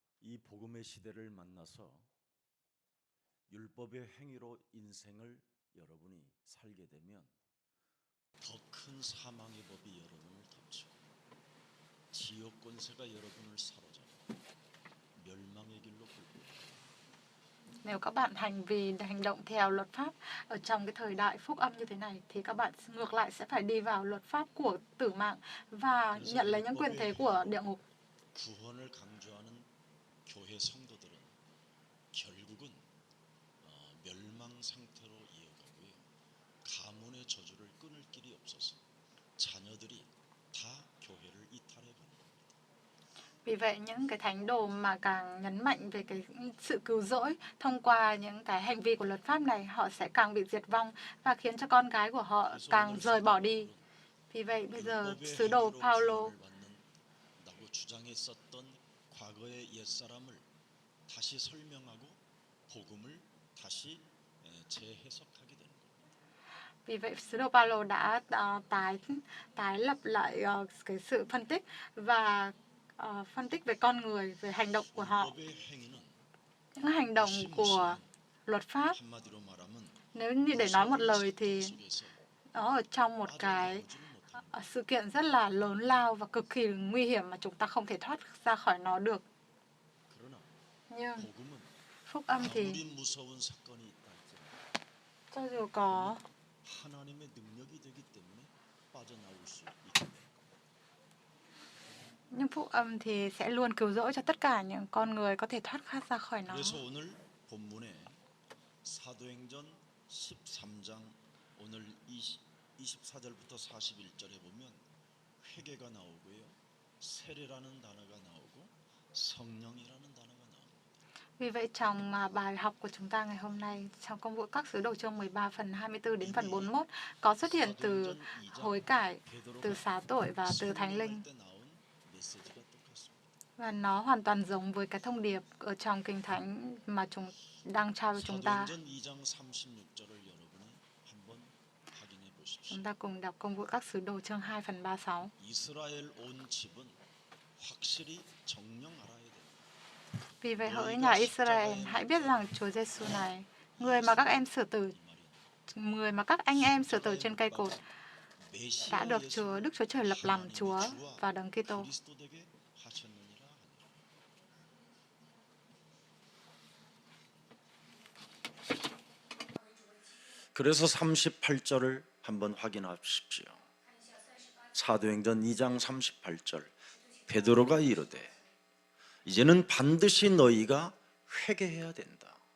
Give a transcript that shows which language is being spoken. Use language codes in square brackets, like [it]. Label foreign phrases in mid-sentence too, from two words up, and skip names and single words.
[ko] 이 복음의 시대를 만나서 율법의 행위로 인생을 여러분이 살게 되면 더 큰 사망의 법이 여러분을 덮치고 지옥 권세가 여러분을 사로잡고 멸망의 길로 끌고 [vi] Nếu các bạn hành động theo luật pháp ở trong cái thời đại phúc âm như thế này thì các bạn ngược lại sẽ phải đi vào luật pháp của tử mạng và nhận lấy những quyền thế của địa ngục. [ko] 구원을 강조하는 교회 성도들은 결국은 멸망 상태로 이어가고요. 가문의 저주를 끊을 길이 없어서 자녀들이 다 교회를 이탈해 가는 겁니다. [vi] Vì vậy những cái thánh đồ mà càng nhấn mạnh về cái sự cứu rỗi thông qua những cái hành vi của luật pháp này, họ sẽ càng bị diệt vong và khiến cho con cái của họ càng rời bỏ đi. Vì vậy bây giờ sứ đồ Paulo [ko] 라고 주장했었던 과거의 옛사람을 다시 설명하고 복음을 다시 재해석하게 되는 겁니다. [vi] Vì vậy sứ đồ Paulo đã tái lập lại cái sự phân tích và phân tích về con người, về hành động của họ. [ko] 율법의 행위는 [vi] Những hành động của luật pháp, [ko] 한마디로 말하면 [vi] nếu như để nói một lời thì [ko] 속에서 [vi] nó ở trong một cái sự kiện rất là lớn lao và cực kỳ nguy hiểm mà chúng ta không thể thoát ra khỏi nó được. [ko] 그러나 [vi] Nhưng [ko] 복음은 [vi] phúc âm thì [ko] 아무리 무서운 사건이 있다 할지라도 [vi] cho dù có [ko] 하나님의 능력이 되기 때문에 빠져나올 수 있게 됩니다. [vi] nhưng phúc âm thì sẽ luôn cứu rỗi cho tất cả những con người có thể thoát ra khỏi nó. [ko] 그래서 오늘 본문에 사도행전 13장 오늘 24절부터 41절에 보면 회개가 나오고요. 세례라는 단어가 나오고 성령이라는 단어가 나옵니다. [vi] Vì vậy trong bài học của chúng ta ngày hôm nay trong công vụ các sứ đồ chương 13 phần 24 đến phần 41 có xuất hiện từ hối cải, từ xá tội và từ thánh linh. [ko] 때 나온 메시지가 똑같습니다. [vi] Và nó hoàn toàn giống với cái thông điệp ở trong Kinh Thánh mà chúng đang trao cho chúng ta. [ko] 사도행전 2장 36절을 여러분이 한번 확인해 보십시오. [vi] Chúng ta cùng đọc công vụ các sứ đồ chương 2 phần 36. [ko] 이스라엘 온 집은 확실히 정령 알아야 됩니다. [vi] Vì vậy hỡi nhà Israel, hãy biết rằng Chúa Giêsu này, người mà các anh em xử tử trên cây cột, đã được Đức Chúa Trời lập làm Chúa và Đấng Kitô. [ko] 그리스도되게 하셨느니라 하니라. 그래서 38절을 한번 확인하십시오. 사도행전 2장 38절 베드로가 이르되 이제는 반드시 너희가 회개해야 된다.